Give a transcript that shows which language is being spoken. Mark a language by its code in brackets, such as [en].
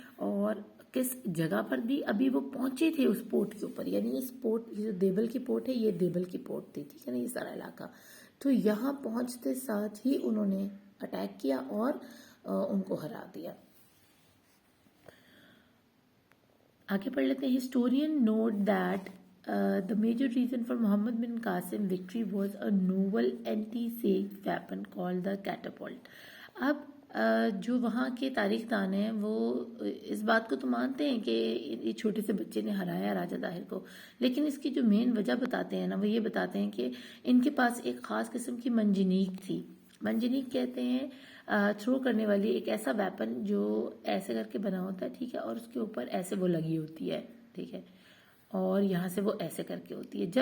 [ur] اور کس جگہ پر دی؟ ابھی وہ پہنچے تھے اس پورٹ کے اوپر، یعنی اس پورٹ، یہ جو دیبل کی پورٹ ہے یہ دیبل کی پورٹ تھی، ٹھیک ہے نا، یہ سارا علاقہ. تو یہاں پہنچتے ساتھ ہی انہوں نے اٹیک کیا اور ان کو ہرا دیا. آگے پڑھ لیتے ہیں. [en] Historian note that the major reason for Muhammad bin Qasim victory was a novel anti-siege weapon called the catapult. [ur] اب جو وہاں کے تاریخ دان ہیں وہ اس بات کو تو مانتے ہیں کہ یہ چھوٹے سے بچے نے ہرایا راجہ داہر کو، لیکن اس کی جو مین وجہ بتاتے ہیں نا، وہ یہ بتاتے ہیں کہ ان کے پاس ایک خاص قسم کی منجنیق تھی. منجنیق کہتے ہیں تھرو کرنے والی ایک ایسا ویپن جو ایسے کر کے بنا ہوتا ہے، ٹھیک ہے، اور اس کے اوپر ایسے وہ لگی ہوتی ہے، ٹھیک ہے، اور یہاں سے وہ ایسے کر کے ہوتی ہے.